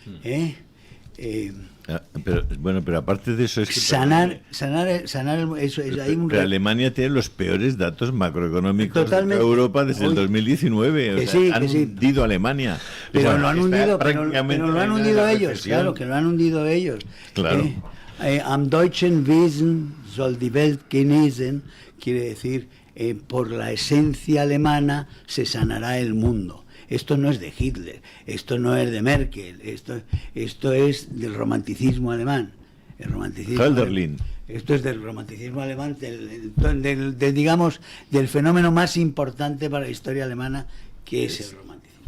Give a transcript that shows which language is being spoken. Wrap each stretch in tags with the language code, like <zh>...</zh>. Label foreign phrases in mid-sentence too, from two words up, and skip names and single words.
<es>pero aparte de eso es que sanar eso es ahí pero Alemania tiene los peores datos macroeconómicos de Europa desde el 2019. Han hundido a Alemania. Pero lo han hundido ellos, claro, que lo han hundido ellos. Claro.</es> <de>Am deutschen Wesen soll die Welt genesen,</de> <es>quiere decir, por la esencia alemana se sanará el mundo. Esto no es de Hitler, esto no es de Merkel, esto es del romanticismo alemán. El romanticismo Hölderlin. Esto es del romanticismo alemán, digamos, del fenómeno más importante para la historia alemana, que es el romanticismo.</es>